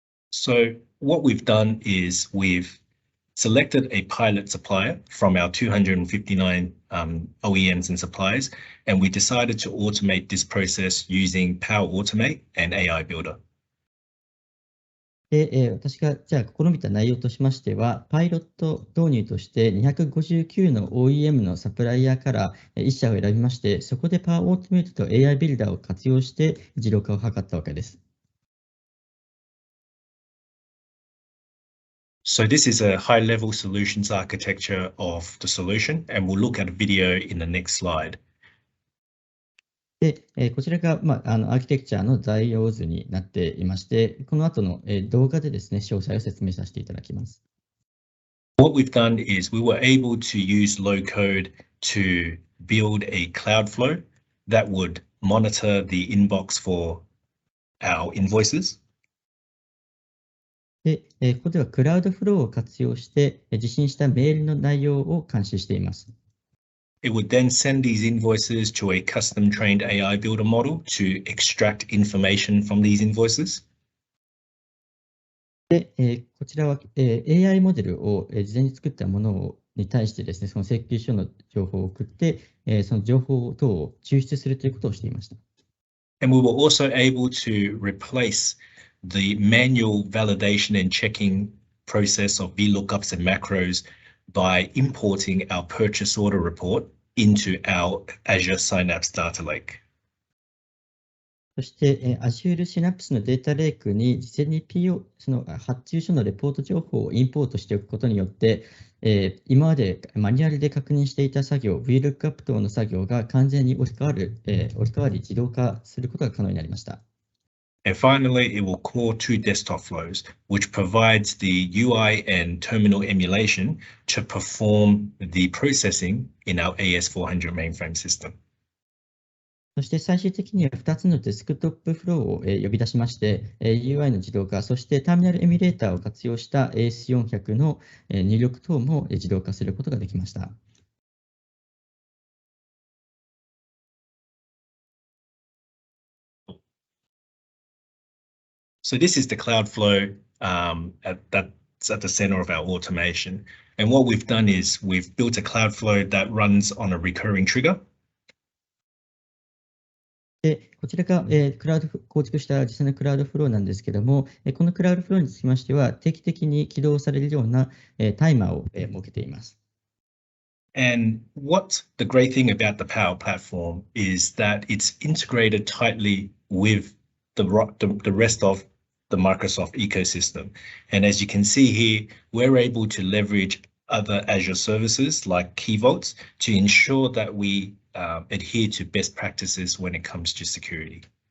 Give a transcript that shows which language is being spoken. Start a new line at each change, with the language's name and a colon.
English: So what we've done is we've selected a pilot supplier from our 259 OEMs and suppliers, and we decided to automate this process using Power Automate and AI Builder.
Japanese: で私がじゃあ試みた内容としましては、パイロット導入として259の OEM のサプライヤーから1社を選びまして、そこでパワーオートメイトと AI ビルダーを活用して自動化を図ったわけです。
English: So this is a high-level solutions architecture of the solution, and we'll look at a video in the next slide.
Japanese: でこちらが、アーキテクチャの材料図になっていまして、この後の動画でですね、詳細を説明させていただきます。
English: What we've done is we were able to use low code to build a Cloudflow that would monitor the inbox for our invoices.
Japanese: でここではクラウドフローを活用して受信したメールの内容を監視しています。
English: It would then send these invoices to a custom trained AI builder model to extract information from these invoices.
Japanese: でこちらはAI モデルを事前に作ったものに対してですね、その請求書の情報を送って、その情報等を抽出するということをしていました。
English: And we were also able to replace the manual validation and checking process of VLOOKUPs and macros by importing our purchase order report into our Azure Synapse Data Lake.
Japanese: そして、Azure Synapse のデータレイクに事前に PO、その発注書のレポート情報をインポートしておくことによって、今までマニュアルで確認していた作業、VLOOKUP 等の作業が完全に置き換わり自動化することが可能になりました。
English: And finally, it will call two desktop flows, which provides the UI and terminal emulation to perform the processing in our AS400 mainframe system.
Japanese: そして最終的には2つのデスクトップフローを呼び出しまして、UI の自動化、そしてターミナルエミュレーターを活用した AS400 の入力等も自動化することができました。
English: So this is the Cloudflow that's at the center of our automation. And what we've done is we've built a Cloudflow that runs on a recurring trigger.
Japanese: でこちらが、クラウド構築した実際のクラウドフローなんですけども、このクラウドフローにつきましては、定期的に起動されるような、タイマーを、設けています。
English: And what the great thing about the Power Platform is that it's integrated tightly with the rest of the Microsoft ecosystem. And as you can see here, we're able to leverage other Azure services like Key Vaults to ensure that we adhere to best practices when it comes to security.